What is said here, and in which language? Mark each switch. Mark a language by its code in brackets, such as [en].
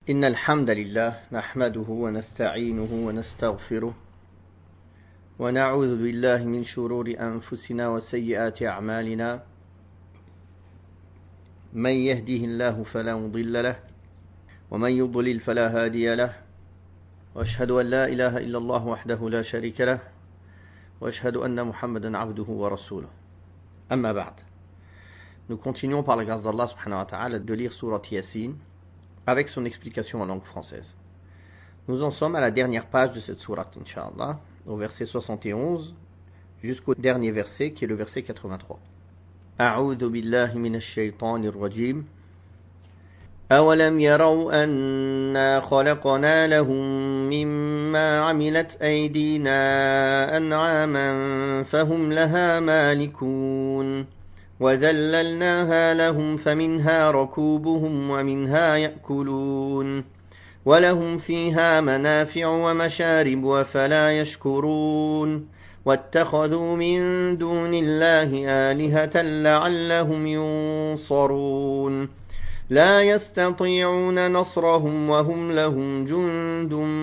[ar] إن الحمد لله نحمده ونستعينه ونستغفره ونعوذ بالله من شرور أنفسنا وسيئات أعمالنا من يهده الله فلا مضل له ومن يضلل فلا هادي له وأشهد أن لا إله إلا الله وحده لا شريك له وأشهد أن محمدا عبده ورسوله أما بعد. [fr] Nous continuons par la grâce d'Allah subhanahu wa ta'ala de lire Surat Yasin avec son explication en langue française. Nous en sommes à la dernière page de cette sourate, Inch'Allah, au verset 71 jusqu'au dernier verset qui est le verset 83. [ar] أعوذ بالله من الشيطان الرجيم أولم يروا أنا خلقنا لهم مما عملت أيدينا أنعاما فهم لها مالكون وذللناها لهم فمنها ركوبهم ومنها يأكلون ولهم فيها منافع ومشارب وفلا يشكرون واتخذوا من دون الله آلهة لعلهم ينصرون لا يستطيعون نصرهم وهم لهم جند